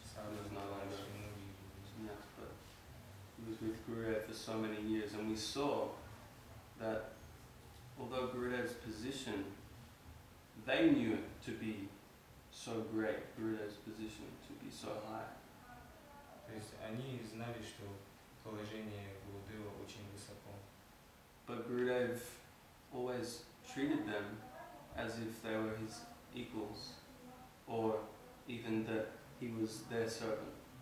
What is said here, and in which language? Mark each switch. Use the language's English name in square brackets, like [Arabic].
[English] Was no longer, yes, but he was with Gurudev for so many years, and we saw that although Gurudev's position, they knew it to be so great, Gurudev's position to be so high. [Russian] То есть они знали, что положение Гурудева очень высоко. [English] But Gurudev always treated them as if they were his equals, or even that he was their servant.